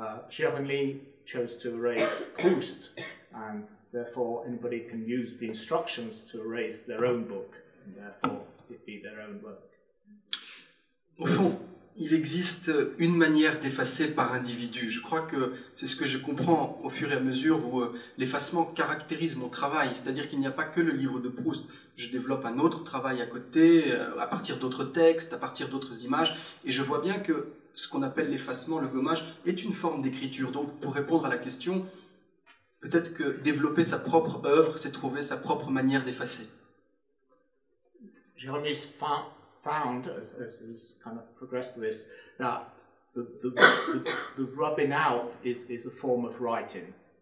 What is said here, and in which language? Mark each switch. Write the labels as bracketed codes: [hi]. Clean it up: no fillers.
[en] Jérôme chose to erase Proust, and therefore anybody can use the instructions to erase their own book, and therefore it be their own work. [fr] Au fond, il existe une manière d'effacer par individu. Je crois que c'est ce que je comprends au fur et à mesure où l'effacement caractérise mon travail. C'est-à-dire qu'il n'y a pas que le livre de Proust. Je développe un autre travail à côté, à partir d'autres textes, à partir d'autres images. Et je vois bien que ce qu'on appelle l'effacement, le gommage, est une forme d'écriture. Donc, pour répondre à la question, peut-être que développer sa propre œuvre, c'est trouver sa propre manière d'effacer. [en] Jérôme found, as he's kind of progressed with this, that the rubbing out is a form of writing.